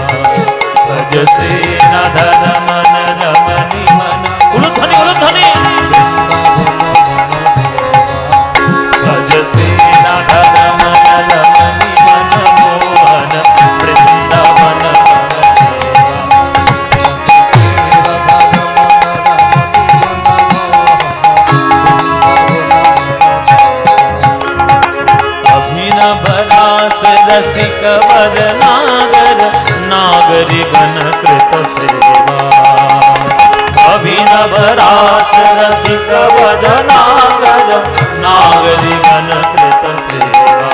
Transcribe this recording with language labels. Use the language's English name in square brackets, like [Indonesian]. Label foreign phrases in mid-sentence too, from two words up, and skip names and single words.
[Bangla] ভজ শ্রী রাধা রমন রমণী মন, উলুধ্বনি উলুধ্বনি, ভজ শ্রী রাধা রমন রমণী মন মোহন বৃন্দাবন বন [Sanskrit] रसिक वर नागर नागरी गण कृत सेवा। अभिनव रास रसिक वर नागर नागरी गण कृत सेवा।